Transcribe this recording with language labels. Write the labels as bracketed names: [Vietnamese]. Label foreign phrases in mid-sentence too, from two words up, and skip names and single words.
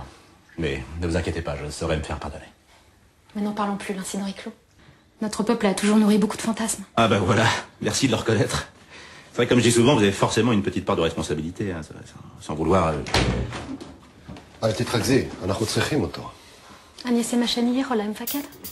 [French] Mais ne vous inquiétez pas, je saurai me faire pardonner. Mais n'en parlons plus, l'incident est clos. Notre peuple a toujours nourri beaucoup de fantasmes. Ah ben voilà, merci de le reconnaître. C'est vrai, comme je dis souvent, vous avez forcément une petite part de responsabilité, hein, sans vouloir... [Hebrew] אל תתרכזי, אנחנו צריכים אותו. אני אעשה מה שאני יכולה, מפקד.